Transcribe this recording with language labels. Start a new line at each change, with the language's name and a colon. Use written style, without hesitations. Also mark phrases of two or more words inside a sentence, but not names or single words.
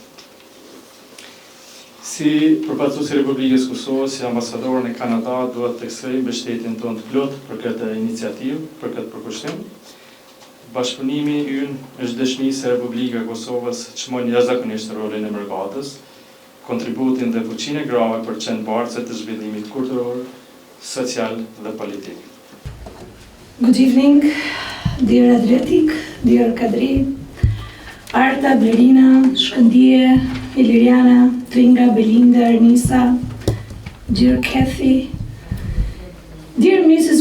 Albanian: Si përfaqësues i Republikës Kosovës, si ambasador në Kanada, duhet të theksoj mbështetjen tonë të plotë për këtë iniciativë, për këtë përkushtim. Bashkëpunimi ynë është dëshmi se Republika e Kosovës çmon jashtëzakonisht rolin e mërgatës, kontributin dhe fuqinë e grave për të qenë bartëse të zhvillimit kulturor, social dhe politik.
English: Good evening, dear Adriatic, dear Kadri, Arta, Blerina, Shkëndije, Iliriana, Tringa, Belinda, Ernisa, dear Kathy, dear Mrs.